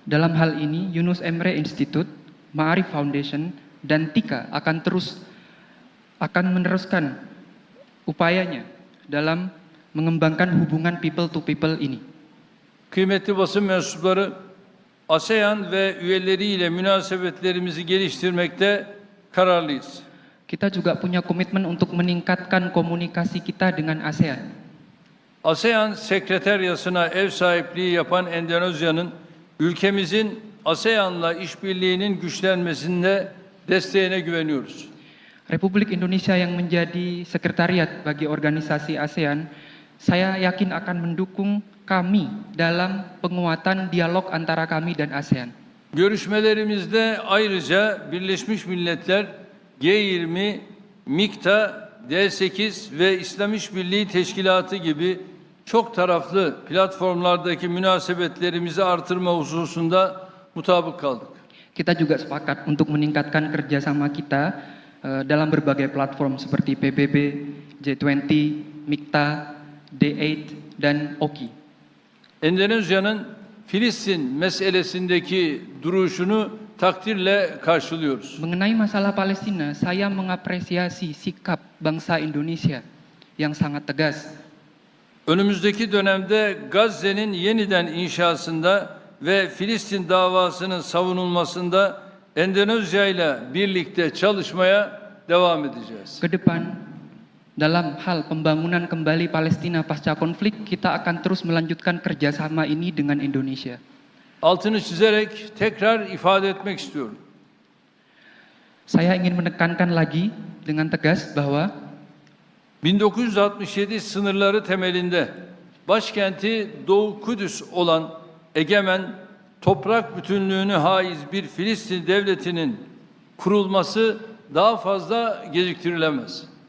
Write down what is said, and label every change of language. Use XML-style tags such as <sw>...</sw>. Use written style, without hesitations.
<id>Dalam hal ini, Yunus Emre Institute, Ma'arif Foundation, dan TIKA akan meneruskan upayanya dalam mengembangkan hubungan</id> <en>people to people</en> <id>ini.</id> <tr>Kıymetli basın mensupları, ASEAN ve üyeleriyle münasebetlerimizi geliştirmekte kararlıyız.</tr> <id>Kita juga punya komitmen untuk meningkatkan komunikasi kita dengan ASEAN.</id> <tr>ASEAN Sekreteryası'na ev sahipliği yapan Endonezya'nın ülkemizin ASEAN'la işbirliğinin güçlenmesinde desteğine güveniyoruz.</tr> <id>Republik Indonesia yang menjadi sekretariat bagi organisasi ASEAN, saya yakin akan mendukung kami dalam penguatan dialog antara kami dan ASEAN.</id> <tr>Görüşmelerimizde ayrıca Birleşmiş Milletler, G20, MİKTA, D8 ve İslam İşbirliği Teşkilatı gibi çok taraflı platformlardaki münasebetlerimizi artırma hususunda mutabık kaldık.</tr> <id>Kita juga sepakat untuk meningkatkan kerjasama kita dalam berbagai platform seperti PBB, G20, MIKTA, D8, dan OKI.</id> <tr>Endonezya'nın Filistin meselesindeki duruşunu takdirle karşılıyoruz.</tr> <id>Mengenai masalah Palestina, saya mengapresiasi sikap bangsa Indonesia yang sangat tegas.</id> <tr>Önümüzdeki dönemde Gazze'nin yeniden inşasında ve Filistin davasının savunulmasında Endonezya ile birlikte çalışmaya devam edeceğiz.</tr> <id>Ke depan, dalam hal pembangunan kembali Palestina pasca konflik, kita akan terus melanjutkan kerjasama ini dengan Indonesia.</id> <tr>Altını çizerek tekrar ifade etmek istiyorum.</tr> <id>Saya ingin menekankan lagi dengan tegas bahwa</id> <tr>1967 sınırları temelinde başkenti Doğu Kudüs olan egemen, toprak bütünlüğünü haiz bir Filistin devletinin kurulması daha fazla geciktirilemez.</tr>